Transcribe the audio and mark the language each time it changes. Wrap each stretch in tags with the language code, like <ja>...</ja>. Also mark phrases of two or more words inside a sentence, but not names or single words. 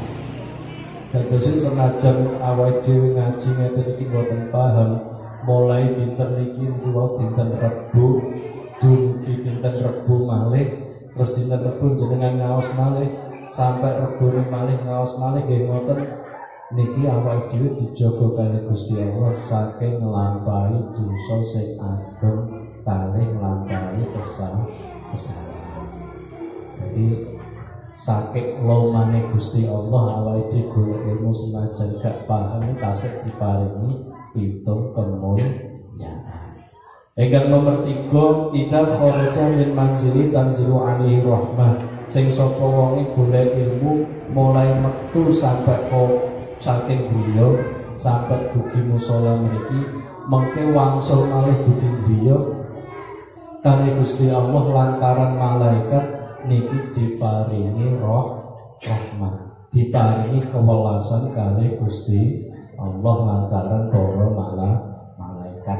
<jv>Dados senajan awake dhewe ngaji ngeten iki boten paham, mulai dinten niki wau dinten Rebo dumugi dinten Rebo malih, terus dinten Rebo jenengan ngaos malih sampai Rebo malih ngaos malih nggih ngoten niki awake dhewe dijaga kalih Gusti Allah saking nglampahi dosa sing ageng kalih nglampahi kesalahan. Jadi saking lomane Gusti Allah awake dhewe golek ilmu senajan gak paham tasih diparingi pitung kemulyaan. Ingkang nomor 3</jv> <ar>إذا خرج من منزل تنزل عليه رحمة.</ar> <jv>Sing sapa wonge golek ilmu mulai metu sampai saking griya sampai dugi musala mriki mengke wangsul malih dugi griya kalih Gusti Allah lantaran malaikat niki diparingi rahmat, diparingi kewelasan kalih Gusti Allah lantaran para malaikat.</jv>